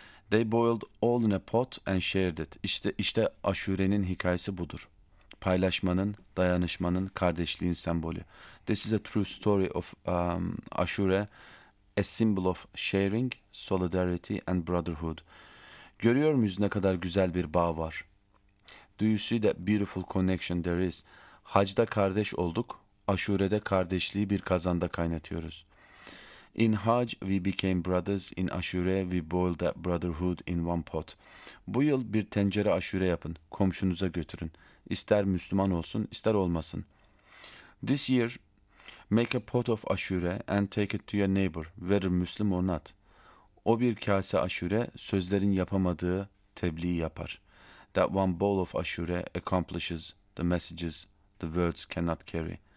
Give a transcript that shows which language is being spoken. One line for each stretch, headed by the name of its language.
English: They boiled all in a pot and shared it.
Turkish: İşte aşurenin hikayesi budur. Paylaşmanın, dayanışmanın, kardeşliğin sembolü.
English: This is a true story of Ashura, a symbol of sharing, solidarity and brotherhood.
Turkish: Görüyor muyuz ne kadar güzel bir bağ var?
English: Do you see that beautiful connection there is?
Turkish: Hacda kardeş olduk, aşurede kardeşliği bir kazanda kaynatıyoruz.
English: In Hajj we became brothers, in Ashura we boiled that brotherhood in one pot.
Turkish: Bu yıl bir tencere aşure yapın, komşunuza götürün. İster Müslüman olsun, ister olmasın.
English: This year, make a pot of aşure and take it to your neighbor, whether Muslim or not.
Turkish: O bir kase aşure, sözlerin yapamadığı tebliği yapar.
English: That one bowl of aşure accomplishes the messages the words cannot carry.